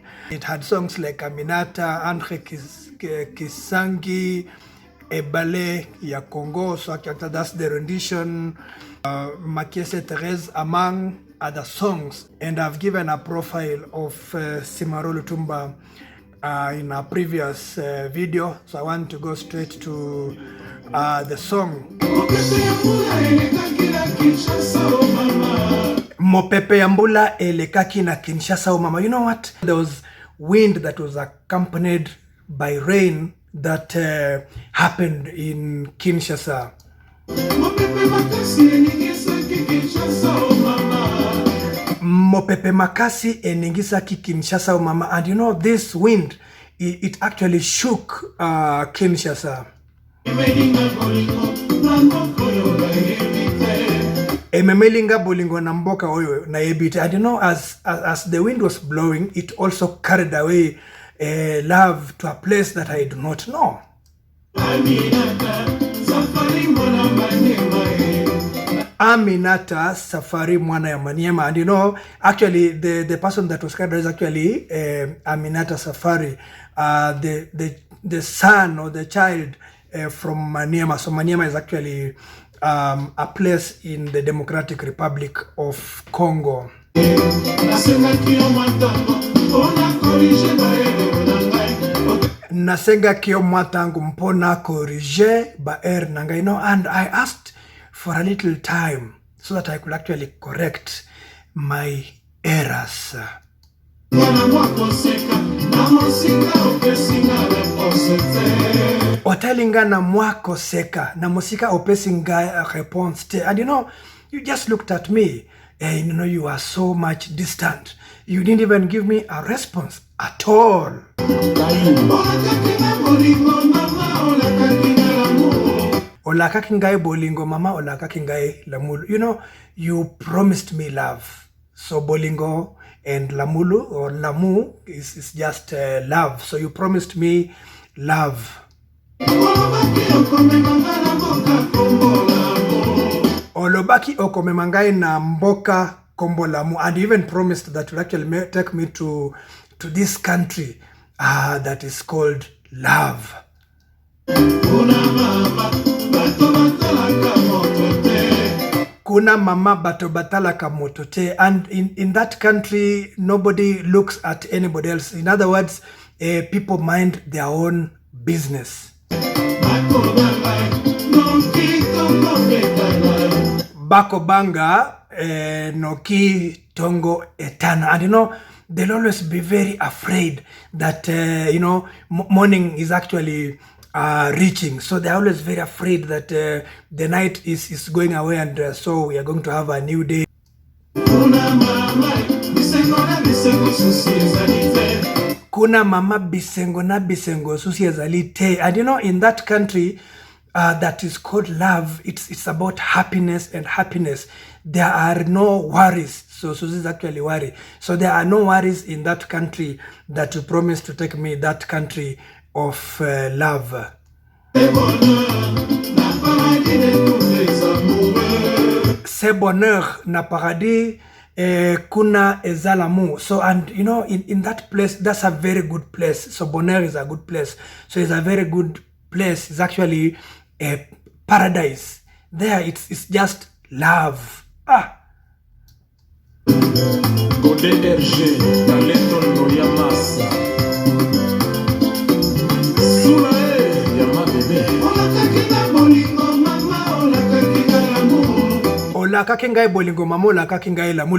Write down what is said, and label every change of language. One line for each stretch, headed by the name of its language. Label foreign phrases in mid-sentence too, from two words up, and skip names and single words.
English: It had songs like Aminata, Andre Kisangi, Ebale ya Congo, so actually that's the rendition, Makiese Therese, among other songs. And I've given a profile of Simaro Lutumba in a previous video, so I want to go straight to the song.
Lingala: Mopepe yambula elekaki na Kinshasa o mama.
English: You know what? There was wind that was accompanied by rain that happened in Kinshasa.
Lingala: Mopepe makasi eningisa ki Kinshasa o mama.
English: And you know, this wind, it actually shook Kinshasa.
Lingala: Ememelinga bolingo na mboka oyo na ebite.
English: And you know, as the wind was blowing, it also carried away love to a place that I do not know.
Lingala: Aminata Safari Mwana ya Maniema.
English: And you know, actually the person that was carried is actually Aminata Safari, the son or the child from Maniema. So Maniema is actually a place in the Democratic Republic of Congo.
Lingala: Nasenga kio matangu mpona korije ba nanga.
English: You know, and I asked for a little time so that I could actually correct my errors.
Lingala: Otalinga na mwako seka na musika opesinga response te.
English: And you know, you just looked at me and you know, you are so much distant. You didn't even give me a response at all.
Lingala: Olakaki ngai bolingo mama, olakaki ngai lamulu.
English: You know, you promised me love. So bolingo and lamulu or lamu is just love. So you promised me love.
Lingala: Olobaki okomemangai na mboka kombo lamu.
English: And you even promised that you actually take me to this country that is called love.
Lingala: Kuna mama bato batala kamotote.
English: And in that country, nobody looks at anybody else. In other words, people mind their own business.
Lingala: Bako banga noki tongo etana.
English: And you know, they'll always be very afraid that you know, morning is actually reaching. So they're always very afraid that the night is going away, and so we are going to have a new day.
Lingala: Kuna mama bisengo na bisengo susi ezalite.
English: And you know, in that country that is called love, it's about happiness and happiness. There are no worries. So this is actually worry. So there are no worries in that country that you promised to take me, that country of love.
French: C'est bonheur
Lingala: na paradis kuna ezalamu.
English: So, and you know, in that place, that's a very good place. So bonheur is a good place. So it's a very good place. It's actually a paradise. There it's just love.
Lingala: Olakaki ngai bolingo mama, olakaki ngai lamulu.